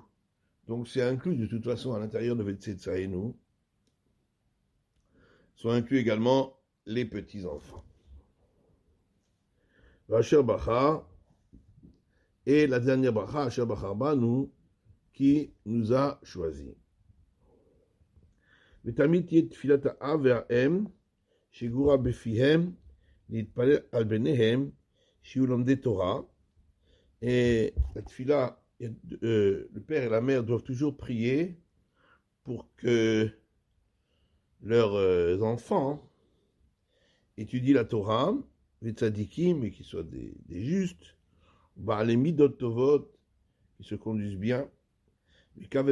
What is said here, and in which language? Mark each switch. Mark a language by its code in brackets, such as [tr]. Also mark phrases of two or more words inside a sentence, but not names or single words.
[fr] Donc c'est inclus de toute façon à l'intérieur de Vetzetzaenu. Sont inclus également les petits-enfants. [he] אשר בחר, [fr] et la dernière bracha, [he] אשר בחר בנו, [fr] qui nous a choisis. [he] ותמיד את תפילת האב והאם, שגורה בפיהם, להתפלל על בניהם שיהיו לומדי תורה, [fr] et la tfila, le père et la mère doivent toujours prier pour que leurs enfants étudient la Torah, les tzadikim, et qu'ils soient des justes, les [he] מידות טובות, [fr] qui se conduisent bien, il